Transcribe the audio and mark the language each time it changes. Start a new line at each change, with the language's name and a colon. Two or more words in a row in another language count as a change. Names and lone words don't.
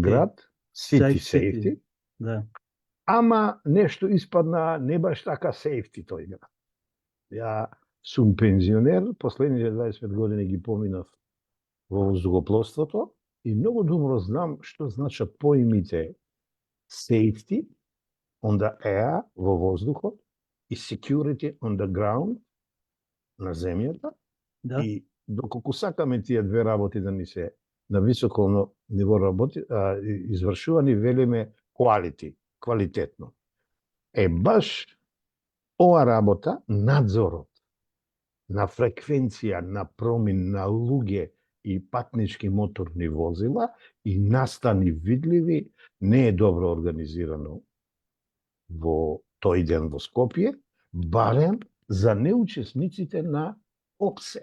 Macedonian: град, City Safe Safety, Да. ама нешто испадна не баш така safety тој град. Ја сум пензионер, последните 25 години ги поминав во воздухопловството и многу добро знам што значат поимите
English: safety on the air,
Macedonian: во воздухот, и
English: security on the ground,
Macedonian: на земјата. Да. И доколку сакаме тие две работи да ни се на високо ниво работи, извршувани, велиме quality, квалитетно. Е баш ова работа, надзорот на фреквенција, на промин на луѓе и патнички моторни возила и настани видливи, не е добро организирано во тој ден во Скопје, барем за неучесниците на ОПСЕ.